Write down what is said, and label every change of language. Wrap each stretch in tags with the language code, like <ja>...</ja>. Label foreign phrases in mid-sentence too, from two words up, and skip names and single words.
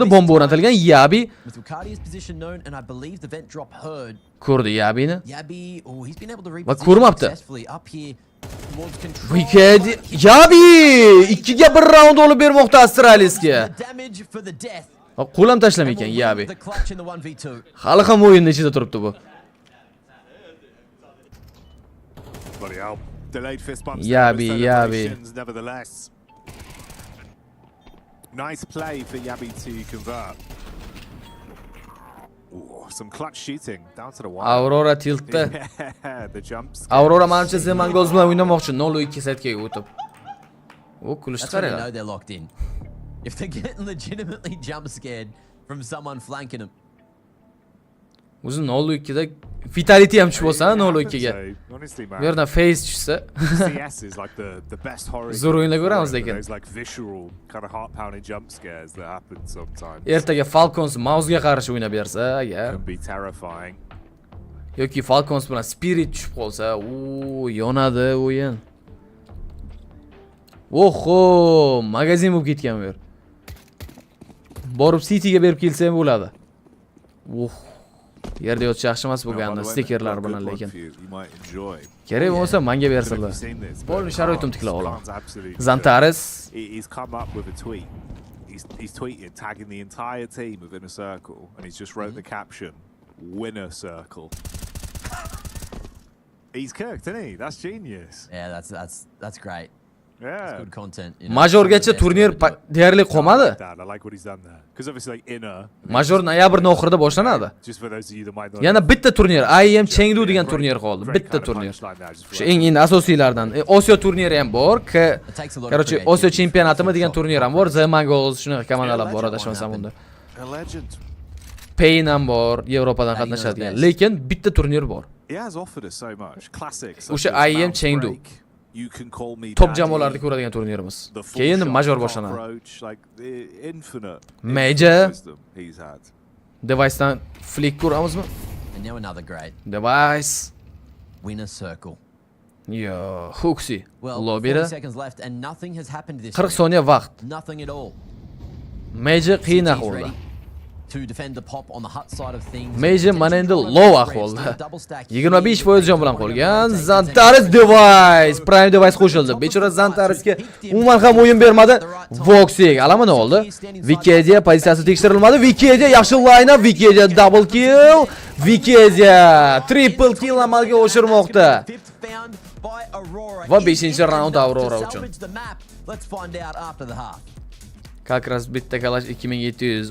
<uz>Bomba o'rnatilgan. Yabi ko'rdi Yabini. Va ko'rmabdi. Wikidia Yabi 2ga 1 round olib bermoqda Astralisga. Qo'lam tashlamaykan Yabi. Hali ham o'yinning ichida turibdi bu. Yabi.</uz> <en>Nice play for Yabi to convert. Ooh, some clutch shooting down to the wire.</en> <uz>Aurora tiltda.</uz> <en>The jumps.</en> <uz>Aurora Manchester Mongols bilan o'ynamoqchi 0-2 setga o'tib. O kulishdi qaranglar.</uz> <en>Know they're locked in. If they're getting legitimately jump scared from someone flanking them.</en> <uz>O'zi 0-2da fatality ham tushib olsa 0-2ga. Bu yerdan face tushsa.</uz> <en>CS is like the best horror.</en> <uz>Zo'r o'yinlar ko'ramiz lekin.</uz> <en>Those like visual kind of heart-pounding jump scares that happen sometimes.</en> <uz>Ertaga Falcons Mouse'ga qarshi o'ynab bersa agar.</uz> <en>Can be terrifying.</en> <uz>Yoki Falcons bilan Spirit tushib qolsa, yonadi o'yin. Oho, magazin bo'lib ketgan bu yer. Borib City'ga berib kelsam bo'ladi. Yerda yotish yaxshi emas bo'lgandi, stikerlar bilan lekin. Kerak bo'lsa menga bersinlar. Bo'ldi, sharoitim tiklab olaman. Zantares.</uz> <en>He's come up with a tweet. He's tweeted tagging the entire team within a circle, and he's just wrote the caption, "Winner circle." He's cooked, isn't he? That's genius. Yeah, that's great. Yeah. That's good content.</en> <uz>Majorgacha turnir deyarli qolmadi.</uz> <en>I like what he's done there. Because obviously like inner.</en> <uz>Major noyabrning oxirida boshlanadi.</uz> <en>Just for those of you that might not.</en> <uz>Yana bitta turnir, IM Chengdu degan turnir qoldi. Bitta turnir. O'sha eng asosiylardan. Osiyo turniri ham bor. Короче, Osiyo chempionatimi degan turnir ham bor. JAMOALAR shunaqa komandalar bor adashmasam unda. Pain ham bor, Yevropadan qatnashadigan. Lekin bitta turnir bor.</uz> <en>He has offered us so much. Classics.</en> <uz>O'sha IM Chengdu. Top jamoalarni ko'radigan turnirimiz. Keyin major boshlanadi. Major Device'dan flick ko'ramizmi?</uz> <en>And now another great. Device. Winner circle. Yo, Huxi. Well,</en> <uz>Lobbyda</uz> <en>40 seconds left and nothing has happened this</en> <uz>40 soniya vaqt.</uz> <en>Nothing at all.</en> <uz>Major qiyin ahvolda.</uz> <en>To defend the pop on the hut side of things.</en> <uz>Major mana endi low ahvolda. 25% jon bilan qolgan. Zantares Device, Prime Device qo'shildi. Bechora Zantaresga umuman ham o'yin bermadi. Voxig alamini oldi. Wikipedia pozitsiyasi tekshirilmadi. Wikipedia yaxshi</uz> <en>line up,</en> <uz>Wikipedia</uz> <en>double kill.</en> <uz>Wikipedia</uz> <en>triple kill</en> <uz>amalga oshirmoqda. Va 5-raund Aurora uchun.</uz> <en>Let's find out after the half.</en> <ru>Как раз</ru> <uz>bitta kalash 2700.</uz>